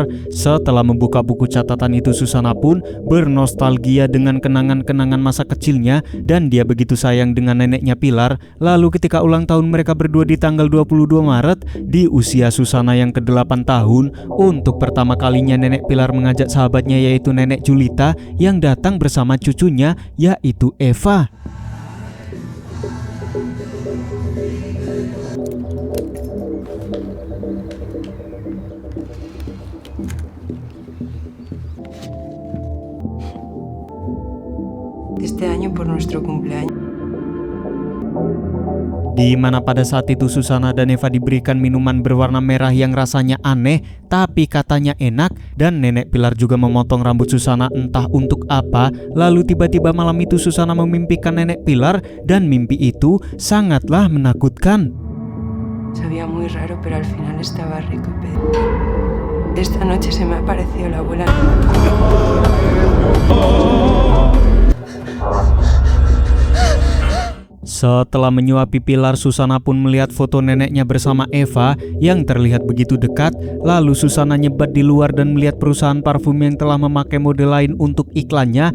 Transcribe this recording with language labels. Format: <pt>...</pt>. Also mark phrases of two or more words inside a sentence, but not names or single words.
<id>Setelah membuka buku catatan itu, Susana pun bernostalgia dengan kenangan-kenangan masa kecilnya dan dia begitu sayang dengan neneknya Pilar. Lalu ketika ulang tahun mereka berdua di tanggal 22 Maret di usia Susana yang ke-8 tahun, untuk pertama kalinya nenek Pilar mengajak sahabatnya yaitu nenek Julita yang datang bersama cucunya yaitu Eva.</id> <es>Este año por nuestro cumpleaños.</es> <id>Di mana pada saat itu Susana dan Eva diberikan minuman berwarna merah yang rasanya aneh tapi katanya enak, dan nenek Pilar juga memotong rambut Susana entah untuk apa. Lalu tiba-tiba malam itu Susana memimpikan nenek Pilar dan mimpi itu sangatlah menakutkan.</id> <es>Sabía muy raro, pero al final estaba rico. Esta noche se me ha aparecido la abuela.</es> <id>Setelah menyuapi Pilar, Susana pun melihat foto neneknya bersama Eva yang terlihat begitu dekat. Lalu Susana nyebat di luar dan melihat perusahaan parfum yang telah memakai model lain untuk iklannya.</id>